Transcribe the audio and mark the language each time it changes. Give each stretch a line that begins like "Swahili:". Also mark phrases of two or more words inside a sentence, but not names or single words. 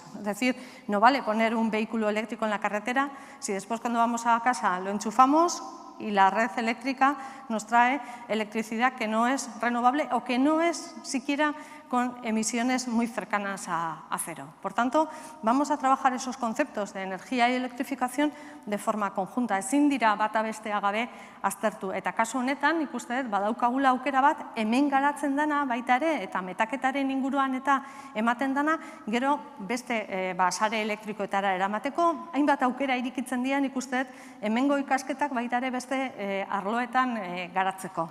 Spanish: Es decir, no vale poner un vehículo eléctrico en la carretera si después cuando vamos a casa lo enchufamos y la red eléctrica nos trae electricidad que no es renovable o que no es siquiera con emisiones muy cercanas a cero. Por tanto, vamos a trabajar esos conceptos de energía y electrificación de forma conjunta.
Basque: Ezin dira bata bestea gabe aztertu. Eta kasu honetan, ikuste dut, badaukagula aukera bat, hemen garatzen dana baita ere, eta metaketaren inguruan eta ematen dana, gero beste sare elektrikoetara eramateko, hainbat aukera irikitzen dian ikuste dut, hemengo ikasketak baita ere beste arloetan garatzeko.